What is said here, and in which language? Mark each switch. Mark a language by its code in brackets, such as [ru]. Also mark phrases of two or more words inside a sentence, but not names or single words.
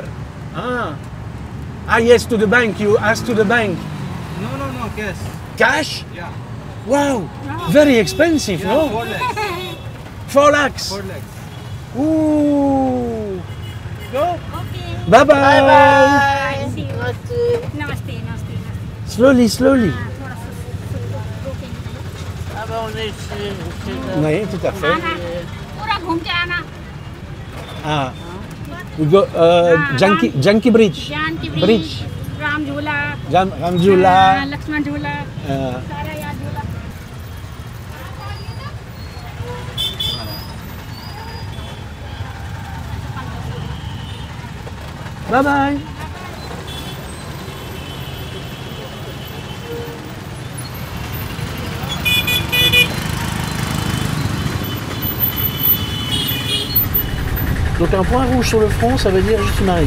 [en] Ah, yes, to the bank. You ask to the bank. No, cash. Cash? Yeah. Wow, very expensive, Yeah, no? 4 lakhs. 4 lakhs. 4 lakhs. Ooh. Go. ओके Bye bye. [hi] नमस्ते नमस्ते नमस्ते [en] Slowly. [hi] हाँ, थोड़ा सा रोकेंगे [fr] Ah ben on est chez Oui, tout à fait. [hi] आना पूरा घूम के आना [en] Ah. We go Janki Bridge. जानकी Bridge. राम झूला Ram Jhula. [hi] लक्ष्मण झूला सारा याद झूला [en] Bye bye. [fr] Donc un point rouge sur le front, ça veut dire je suis marié.